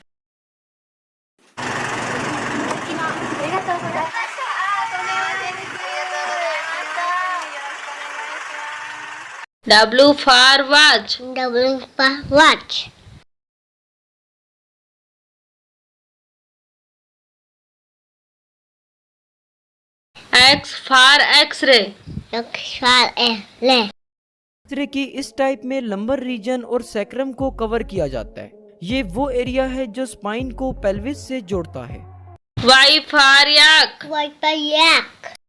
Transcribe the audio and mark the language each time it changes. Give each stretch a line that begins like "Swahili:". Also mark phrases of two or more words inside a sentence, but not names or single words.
English: W for watch. W for watch. X for X-ray. X for X-ray.
Hindi: एक्सरे की इस टाइप में
English: lumbar region
Hindi: और सैक्रम को कवर किया जाता है। ये वो एरिया है जो स्पाइन को पेल्विस से जोड़ता है।
English: Y for yak. Y for yak.